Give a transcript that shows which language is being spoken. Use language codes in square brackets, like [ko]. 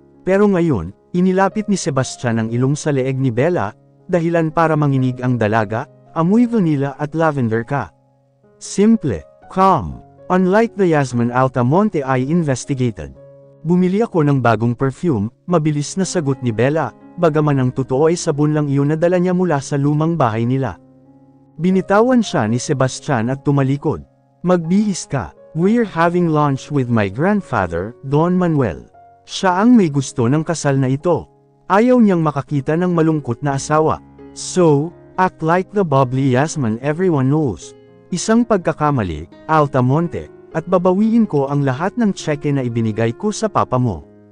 [tl] Pero ngayon, inilapit ni Sebastian ang ilong sa leeg ni Bella, dahilan para manginig ang dalaga, amoy vanilla at lavender ka. [en] Simple, calm. Unlike the Yasmin Altamonte I investigated. [tl] Bumili ako ng bagong perfume, mabilis na sagot ni Bella, bagaman ang totoo ay sabon lang iyon na dala niya mula sa lumang bahay nila. Binitawan siya ni Sebastian at tumalikod. Magbihis ka, [en] we're having lunch with my grandfather, Don Manuel. [tl] Siya ang may gusto ng kasal na ito. Ayaw niyang makakita ng malungkot na asawa. [en] So, act like the bubbly Yasmin everyone knows. [tl] Isang pagkakamali, Altamonte, at babawiin ko ang lahat ng tseke na ibinigay ko sa papa mo.